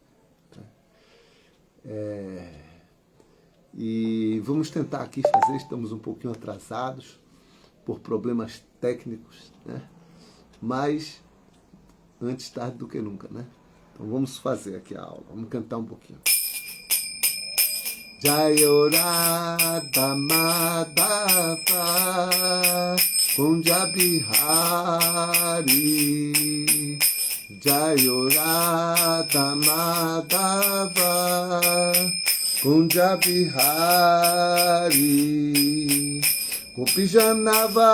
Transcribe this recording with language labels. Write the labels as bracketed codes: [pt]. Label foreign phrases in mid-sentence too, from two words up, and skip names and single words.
[pt] E vamos tentar aqui fazer, estamos um pouquinho atrasados por problemas técnicos, né? Mas antes tarde do que nunca, né? Então vamos fazer aqui a aula, vamos cantar um pouquinho. [sa] जय राधा माधव कुञ्ज बिहारी, जय राधा माधव कुञ्ज बिहारी, गोपीजन